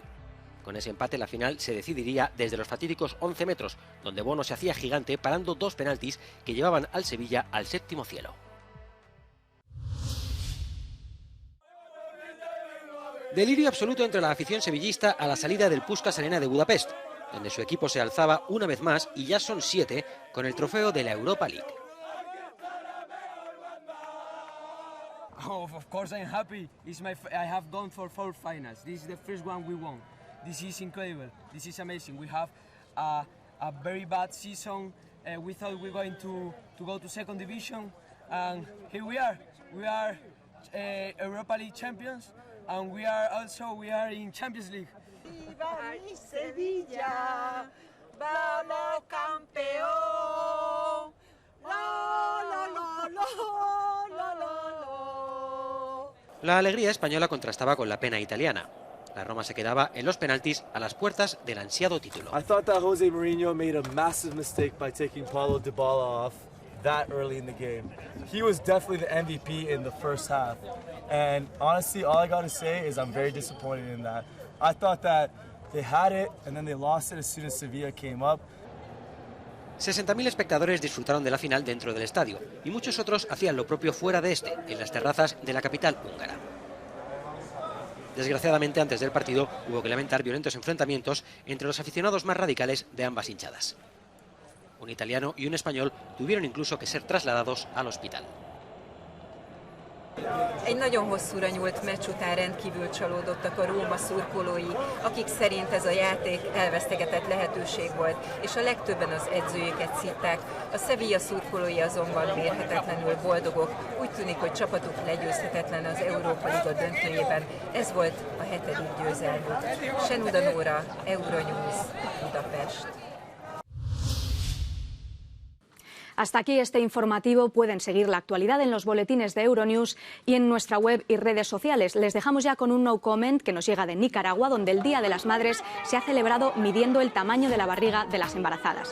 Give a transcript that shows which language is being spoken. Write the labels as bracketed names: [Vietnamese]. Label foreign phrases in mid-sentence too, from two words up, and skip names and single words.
[Spanish] Con ese empate la final se decidiría desde los fatídicos 11 metros, donde Bono se hacía gigante parando 2 penaltis que llevaban al Sevilla al séptimo cielo. Delirio absoluto entre la afición sevillista a la salida del Puskás Arena de Budapest, donde su equipo se alzaba una vez más, y ya son 7, con el trofeo de la Europa League. [English] Oh, of course I'm happy. I have gone for 4 finals. This is the first one we won. This is incredible. This is amazing. We have a very bad season. We thought we were going to go to second division, and here we are. We are Europa League champions, and we are in Champions League. [Spanish] ¡Viva mi Sevilla! ¡Vamos campeón! ¡Lo, lo, lo, lo, lo, lo, lo! La alegría española contrastaba con la pena italiana. La Roma se quedaba en los penaltis a las puertas del ansiado título. [English] I thought that Jose Mourinho made a massive mistake by taking Paulo Dybala off that early in the game. He was definitely the MVP in the first half. And honestly, all I got to say is I'm very disappointed in that. I thought that they had it and then they lost it as soon as Sevilla came up. [Spanish] 60.000 espectadores disfrutaron de la final dentro del estadio y muchos otros hacían lo propio fuera de este, en las terrazas de la capital húngara. Desgraciadamente, antes del partido hubo que lamentar violentos enfrentamientos entre los aficionados más radicales de ambas hinchadas. Un italiano y un español tuvieron incluso que ser trasladados al hospital. [Hungarian] Egy nagyon hosszúra nyúlt meccs után rendkívül csalódottak a Róma szurkolói, akik szerint ez a játék elvesztegetett lehetőség volt, és a legtöbben az edzőjüket szidták. A Sevilla szurkolói azonban mérhetetlenül boldogok. Úgy tűnik, hogy csapatuk legyőzhetetlen az Európa Liga döntőjében. Ez volt a 7. győzelmük. Senuda Nóra, Euronews, Budapest. [Spanish] Hasta aquí este informativo. Pueden seguir la actualidad en los boletines de Euronews y en nuestra web y redes sociales. Les dejamos ya con un no comment que nos llega de Nicaragua, donde el Día de las Madres se ha celebrado midiendo el tamaño de la barriga de las embarazadas.